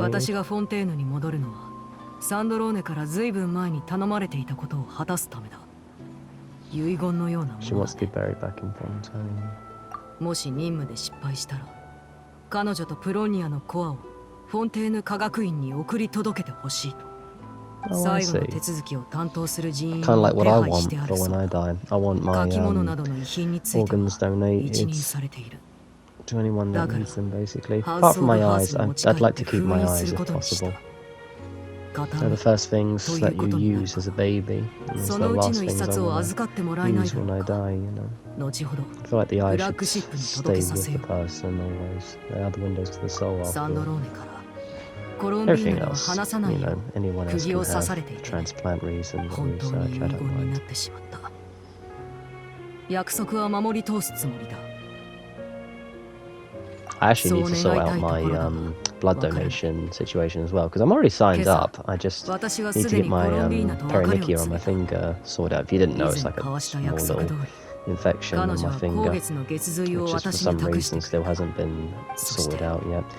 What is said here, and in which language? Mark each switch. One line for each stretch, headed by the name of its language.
Japanese: 私がフォンテーヌに戻るのは、サンドローネからずいぶん前に頼まれていたことを果たすためだ。遺言のようなものだね。
English: She wants to be buried back in Fontaine.
Japanese: もし任務で失敗したら、彼女とプロニアのコアをフォンテーヌ科学院に送り届けてほしいと。最後の手続きを担当する人員を手配してあるそうだ。書き物などの遺品については一任されている。
English: To anyone that needs them, basically. Apart from my eyes, I'd like to keep my eyes if possible. They're the first things that you use as a baby, and it's the last things I want to use when I die, you know. I feel like the eye should stay with the person always. They are the windows to the soul after all. Everything else, you know, anyone else can have transplant reasons or research, I don't mind.
Japanese: 約束は守り通すつもりだ。
English: I actually need to sort out my blood donation situation as well, because I'm already signed up. I just need to get my peronychia on my finger sorted out. If you didn't know, it's like a small little infection on my finger, which just for some reason still hasn't been sorted out yet.